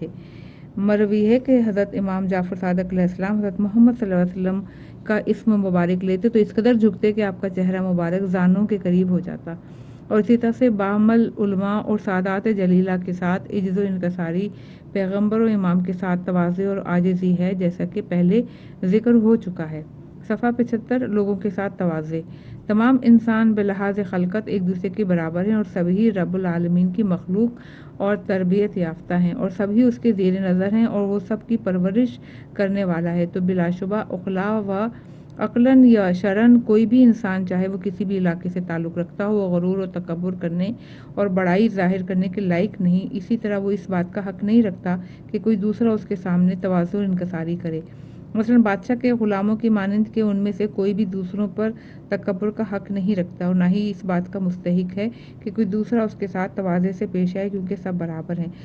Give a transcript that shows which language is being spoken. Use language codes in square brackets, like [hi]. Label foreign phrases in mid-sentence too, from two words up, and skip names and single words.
[ur] مروی ہے کہ حضرت امام جعفر صادق علیہ السلام حضرت محمد صلی اللہ علیہ وسلم کا اسم مبارک لیتے تو اس قدر جھکتے کہ آپ کا چہرہ مبارک زانوں کے قریب ہو جاتا، اور اسی طرح سے بعمل علماء اور سادات جلیلہ کے ساتھ عجز و انکساری، پیغمبر و امام کے ساتھ تواضع اور عاجزی ہے، جیسا کہ پہلے ذکر ہو چکا ہے۔ صفحہ 75 لوگوں کے ساتھ تواضع۔ تمام انسان بلحاظ خلقت ایک دوسرے کے برابر ہیں، اور سبھی رب العالمین کی مخلوق اور تربیت یافتہ ہیں، اور سبھی اس کے زیر نظر ہیں، اور وہ سب کی پرورش کرنے والا ہے۔ تو بلا شبہ عقلا و عقلاً یا شرعاً کوئی بھی انسان، چاہے وہ کسی بھی علاقے سے تعلق رکھتا ہو، وہ غرور و تکبر کرنے اور بڑائی ظاہر کرنے کے لائق نہیں۔ اسی طرح وہ اس بات کا حق نہیں رکھتا کہ کوئی دوسرا اس کے سامنے تواضع و انکساری کرے۔ مثلاً بادشاہ کے غلاموں کی مانند کہ ان میں سے کوئی بھی دوسروں پر تکبر کا حق نہیں رکھتا، اور نہ ہی اس بات کا مستحق ہے کہ کوئی دوسرا اس کے ساتھ تواضع سے پیش آئے، کیونکہ سب برابر ہیں۔